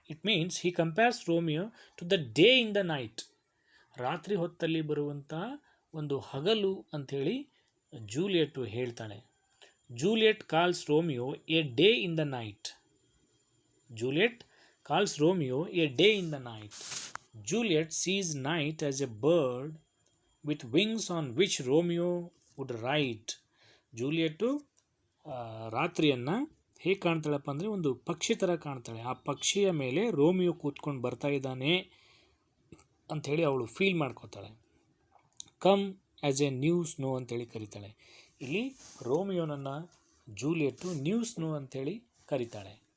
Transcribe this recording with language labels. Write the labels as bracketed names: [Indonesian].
[English] It means he compares Romeo to the day in the night. [Kannada] ರಾತ್ರಿ ಹೊತ್ತಲ್ಲಿ ಬರುವಂಥ ಒಂದು ಹಗಲು ಅಂಥೇಳಿ ಜೂಲಿಯೆಟ್ಟು ಹೇಳ್ತಾಳೆ. [English] Juliet calls Romeo a day in the night. Juliet calls Romeo a day in the night. Juliet sees night as a bird with wings on which Romeo would ride. [Kannada] ಜೂಲಿಯೆಟ್ಟು ರಾತ್ರಿಯನ್ನು ಹೇಗೆ ಕಾಣ್ತಾಳಪ್ಪ ಅಂದರೆ ಒಂದು ಪಕ್ಷಿ ಥರ ಕಾಣ್ತಾಳೆ. ಆ ಪಕ್ಷಿಯ ಮೇಲೆ ರೋಮಿಯೋ ಕೂತ್ಕೊಂಡು ಬರ್ತಾ ಇದ್ದಾನೆ ಅಂಥೇಳಿ ಅವಳು feel ಮಾಡ್ಕೋತಾಳೆ. [English] come as a new snow [Kannada] ಅಂಥೇಳಿ ಕರೀತಾಳೆ. ಇಲ್ಲಿ ರೋಮಿಯೋನನ್ನು ಜೂಲಿಯೆಟ್ಟು ನ್ಯೂ ಸ್ನೋ ಅಂಥೇಳಿ ಕರೀತಾಳೆ.